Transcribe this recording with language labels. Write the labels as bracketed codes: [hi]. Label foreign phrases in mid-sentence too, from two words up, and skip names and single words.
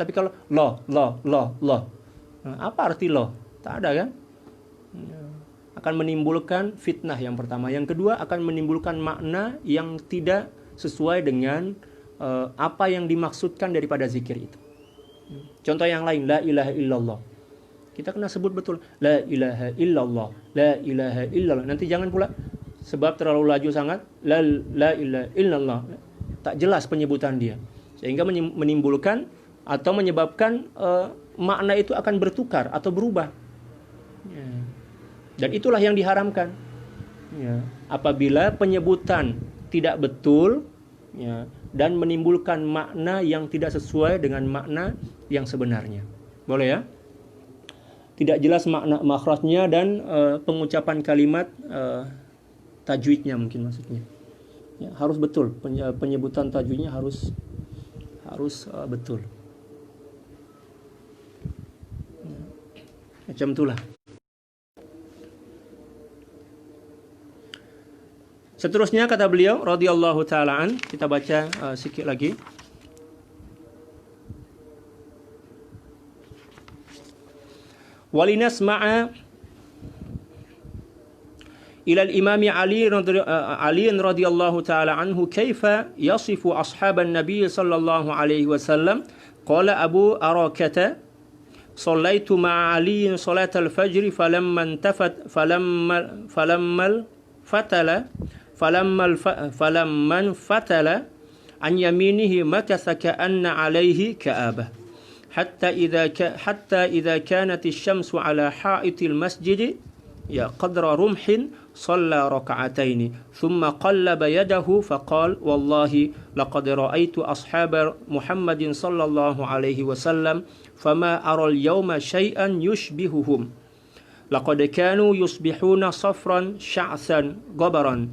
[ms] Tapi kalau Allah, apa arti Allah? Tak ada kan? Akan menimbulkan fitnah yang pertama. Yang kedua akan menimbulkan makna yang tidak sesuai dengan apa yang dimaksudkan daripada zikir itu. Contoh yang lain, [ar] لا إله إلا الله. [ms] Kita kena sebut betul, [ar] لا إله إلا الله، لا إله إلا الله. [ms] Nanti jangan pula sebab terlalu laju sangat, [ar] لا إله إلا الله. [ms] Tak jelas penyebutan dia. Sehingga menimbulkan atau menyebabkan makna itu akan bertukar atau berubah. Ya. Dan itulah yang diharamkan. Ya. Apabila penyebutan tidak betul, ya, dan menimbulkan makna yang tidak sesuai dengan makna yang sebenarnya. Boleh ya? Tidak jelas makna makhrajnya dan pengucapan kalimat, tajwidnya mungkin maksudnya. Ya, harus betul, penyebutan tajwidnya harus betul. Ya. Macam itulah. Seterusnya kata beliau [ar] رضي الله تعالى عنه, [ms] kita baca sikit lagi. [ar] ولنسمع إلى الإمام علي رضي الله تعالى عنه كيف يصف أصحاب النبي صلى الله عليه وسلم. Qala Abu Arakata صليت مع علي صلاة الفجر فلما انفتل عن يمينه مكث كأن عليه كآبة حتى إذا كانت الشمس على حائط المسجد قدر رمح صلى ركعتين ثم قلب يده فقال والله لقد رأيت أصحاب محمد صلى الله عليه وسلم فما أرى اليوم شيئا يشبههم لقد كانوا يصبحون صفرا شعثا غبرا